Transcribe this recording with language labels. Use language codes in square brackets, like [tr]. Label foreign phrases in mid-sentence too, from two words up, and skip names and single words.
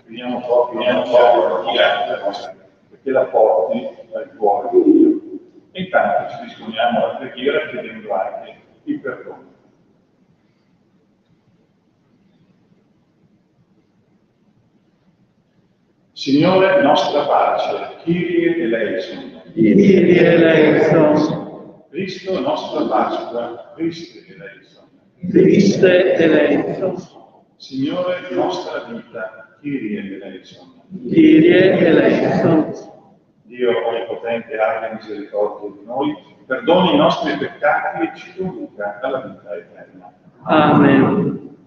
[it] Veniamo proprio perché la porti al cuore di Dio. E intanto ci disponiamo alla preghiera chiedendo anche il perdono. Signore, nostra pace, [el] Κύριε ελέησον. Κύριε ελέησον. [it] Cristo, nostra Pasqua, [el] Χριστέ ελέησον. Χριστέ ελέησον. [it] Signore, nostra vita, [el] Κύριε ελέησον. Κύριε ελέησον. [it] Dio onnipotente abbia misericordia di noi, perdoni i nostri peccati e ci conduca alla vita eterna. Amen.